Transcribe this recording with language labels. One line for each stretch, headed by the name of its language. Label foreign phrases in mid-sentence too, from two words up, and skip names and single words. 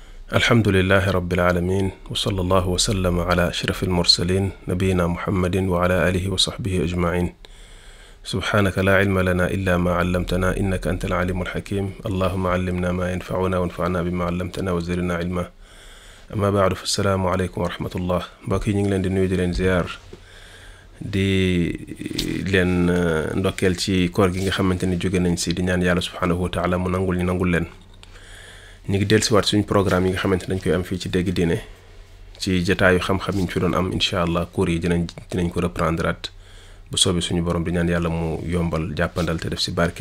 Arabic: الحمد لله رب العالمين وصلى الله وسلم على أشرف المرسلين نبينا محمد وعلى آله وصحبه أجمعين سبحانك لا علم لنا إلا ما علمتنا إنك أنت العليم الحكيم اللهم علمنا ما ينفعنا وانفعنا بما علمتنا وزدنا علما أما بعد فالسلام عليكم ورحمة الله
Wolof: mbokk yi ñu ngi leen di nuyu di leen ziyaar di leen ndokkeel ci koor gi nga xamante ni jóge nañ si di ñaan yàlla
Arabic: سبحانه وتعالى
Wolof: mu nangul ñu nangul leen ñu ngi dellusiwaat suñu programme yi nga xamante dañ koy am fii ci Dégg Diine ci jataayu xam-xam yi ñu fi doon am
Arabic: إن شاء الله
Wolof: cours yi dinañ ko reprendre at bu soobee suñu borom di ñaan yàlla mu yombal jàppandal te def si barke.